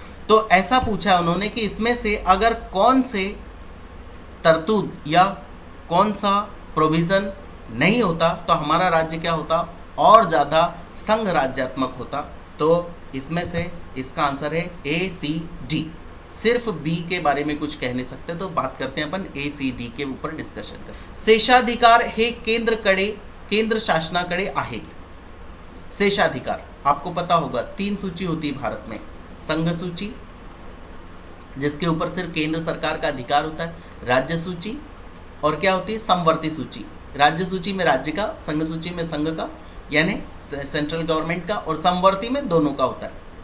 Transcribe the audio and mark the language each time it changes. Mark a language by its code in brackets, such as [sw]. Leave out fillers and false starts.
[hi] तो ऐसा पूछा उन्होंने कि इसमें से अगर कौन से तरतूद या कौन सा प्रोविज़न नहीं होता तो हमारा राज्य क्या होता, और ज़्यादा संघ राज्यात्मक होता। तो इसमें से इसका आंसर है ए सी डी। सिर्फ बी के बारे में कुछ कह नहीं सकते, तो बात करते हैं अपन ए सी डी के ऊपर डिस्कशन कर। [mr] शेषाधिकार हे केंद्र शासनाकडे आहेत। [hi] शेषाधिकार आपको पता होगा 3 सूची होती है भारत में, संघ सूची जिसके ऊपर सिर्फ केंद्र सरकार का अधिकार होता है, राज्य सूची, और क्या होती है, समवर्ती सूची। राज्य सूची में राज्य का, संघ सूची में संघ का यानी सेंट्रल गवर्नमेंट का, और समवर्ती में दोनों का होता है।